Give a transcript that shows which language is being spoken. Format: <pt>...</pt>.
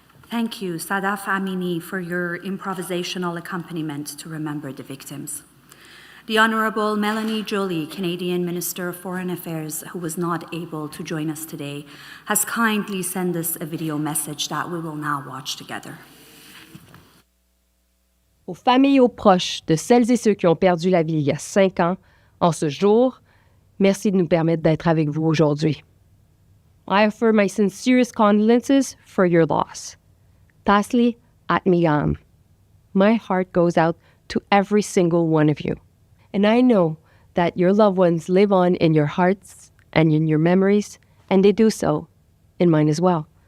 <en>Thank you, Sadaf Amini, for your improvisational accompaniment to remember the victims. The Honourable Melanie Joly, Canadian Minister of Foreign Affairs, who was not able to join us today, has kindly sent us a video message that we will now watch together.</en> <fr>Aux familles et aux proches de celles et ceux qui ont perdu la vie il y a 5 ans, en ce jour, Merci de nous permettre d'être avec vous aujourd'hui.</fr> <en>I offer my sincerest condolences for your loss.</en> <fa>Tasli at miyam.</fa> <en>My heart goes out to every single one of you. And I know that your loved ones live on in your hearts and in your memories, and they do so in mine as well.</en>